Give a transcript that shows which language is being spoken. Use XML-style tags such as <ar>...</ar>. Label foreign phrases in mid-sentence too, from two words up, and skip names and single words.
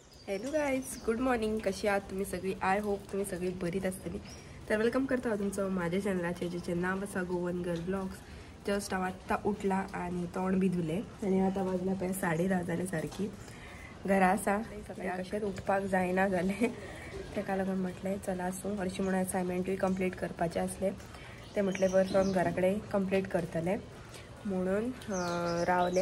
<en>hello guys, good morning.</en> <kok>कशी आहात तुम्ही सगळी?</kok> <en>I hope</en> <kok>तुम्ही सगळी बरीच असतली. तर वेलकम करता तुमचं माझ्या चॅनलाचे ज्याचे नाव असा गोवन गर्ल ब्लॉग्स. जस्ट हांव आत्ता उठला आणि तोंड बी धुले आणि आता वाजला पळय 10:30 जाल्यासारखी. घरा आसा सकाळी कशेंच उठपाक जायना जालें, तेका लागून म्हटलें चला आसूं हरशीं म्हणून असायनमेंटूय कंप्लीट करपाचें आसलें. ते म्हटलें</kok> <en>work from</en> <kok>घरा कडेन कंप्लीट करतले म्हणून रावले.</kok>